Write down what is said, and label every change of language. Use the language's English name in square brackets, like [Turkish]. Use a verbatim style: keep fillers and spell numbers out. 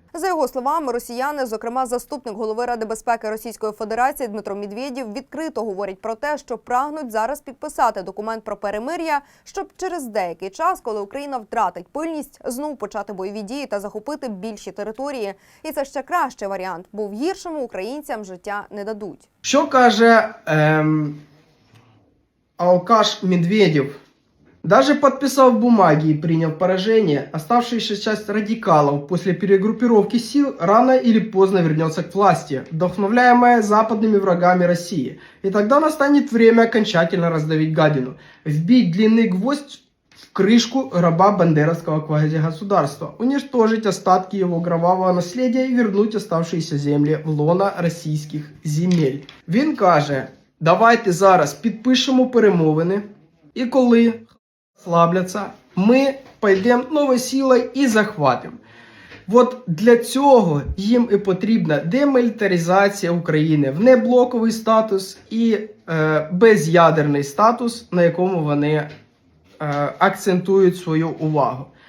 [Ukrainian] За його словами, росіяни, зокрема заступник голови Ради безпеки Російської Федерації Дмитро Медведєв, відкрито говорять про те, що прагнуть зараз підписати документ про перемир'я, щоб через деякий час, коли Україна втратить пильність, знов почати бойові дії та захопити більші території. І це ще кращий варіант, бо в гіршому українцям життя не дадуть. Що каже ем, алкаш Медведєв? [Russian] Даже подписав бумаги и принял поражение, оставшаяся часть радикалов после перегруппировки сил рано или поздно вернется к власти, вдохновляемая западными врагами России. И тогда настанет время окончательно раздавить гадину, вбить длинный гвоздь в крышку раба бандеровского квази-государства, уничтожить остатки его кровавого наследия и вернуть оставшиеся земли в лоно российских земель. [Ukrainian] Він каже, давайте зараз підпишемо перемовини, і коли слабляться, ми пойдемо новою силою і захватимо. От для цього їм і потрібна демілітаризація України, внеблоковий статус і е, без'ядерний статус, на якому вони е, акцентують свою увагу.